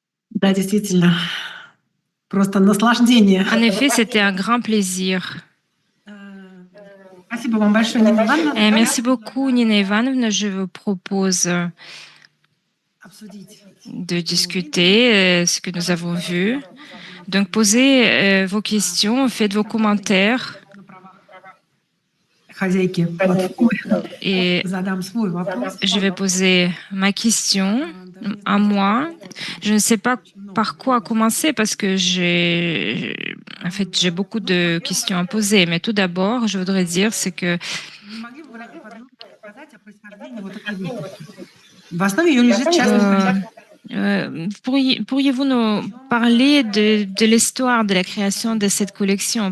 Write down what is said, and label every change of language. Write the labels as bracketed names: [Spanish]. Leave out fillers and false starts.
[Russian] Да, действительно, просто наслаждение. [French] En effet, c'était un grand plaisir. [Russian] Спасибо вам большое, Нина Ивановна. [French] Merci beaucoup, Nina Ivanovna. Je vous propose [Russian] Обсудить [French] de discuter ce que nous avons vu. Donc, posez vos questions, faites vos commentaires [Russian] на правах хозяйки платформы. [French] et [Russian] Задам свой вопрос. [French] je vais poser ma question à moi. Je ne sais pas par quoi commencer parce que j'ai beaucoup de questions à poser. Mais tout d'abord, je voudrais dire, c'est que [Russian] Не могли бы вы подробно рассказать о происхождении вот этой выставки? В основе ее лежит частный [French] pourriez-vous nous parler de l'histoire de la création de cette collection?